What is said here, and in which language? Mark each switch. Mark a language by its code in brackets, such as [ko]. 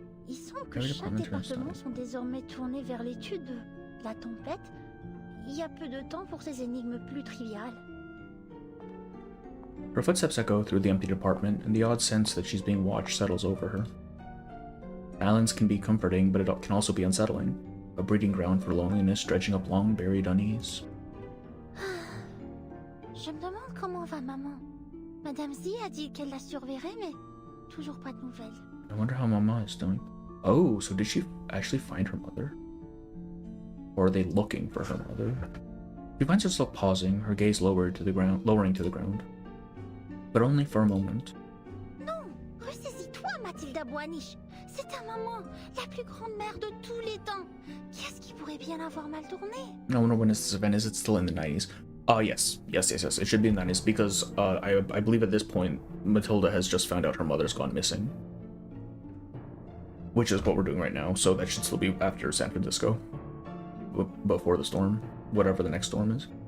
[fr] Il semble que chaque département sont désormais tournés vers l'étude de la tempête. Il y a peu de temps pour ces énigmes plus triviales. [en] Her footsteps echo through the empty department, and the odd sense that she's being watched settles over her. Balance can be comforting, but it can also be unsettling. A breeding ground for loneliness dredging up long-buried unease. [fr] Je me demande comment va maman. Madame Z a dit qu'elle la surveillerait, mais toujours pas de nouvelles. [en] I wonder how Mama is doing. Oh, so did she actually find her mother? Or are they looking for her mother? She finds herself pausing, her gaze lowering to the ground. But only for a moment. [fr] Non, ressaisis-toi, Mathilda Boaniche. C'est ta maman, la plus grande mère de tous les temps. Qu'est-ce qui pourrait bien avoir mal tourné? [en] I wonder when is this event? Is it still in the 90s? Yes. It should be in the 90s because I believe at this point Matilda has just found out her mother's gone missing. Which is what we're doing right now, so that should still be after San Francisco. Before the storm. Whatever the next storm is.